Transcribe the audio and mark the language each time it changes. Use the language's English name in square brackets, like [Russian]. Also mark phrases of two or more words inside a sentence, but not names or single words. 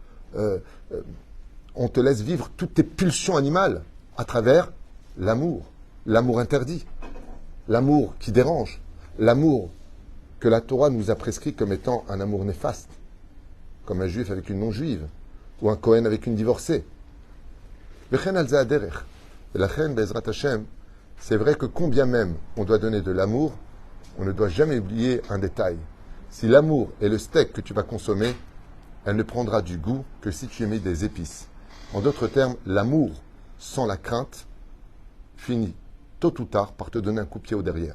[French] On te laisse vivre toutes tes pulsions animales à travers l'amour. L'amour interdit. L'amour qui dérange. L'amour que la Torah nous a prescrit comme étant un amour néfaste. Comme un juif avec une non-juive. Ou un Kohen avec une divorcée. [Hebrew] V'chen al za derech. [French] Et la chen [Hebrew] bezrat Hashem, [French] c'est vrai que combien même on doit donner de l'amour, on ne doit jamais oublier un détail. Si l'amour est le steak que tu vas consommer, elle ne prendra du goût que si tu y mets des épices. En d'autres termes, l'amour sans la crainte finit tôt ou tard par te donner un coup de pied au derrière.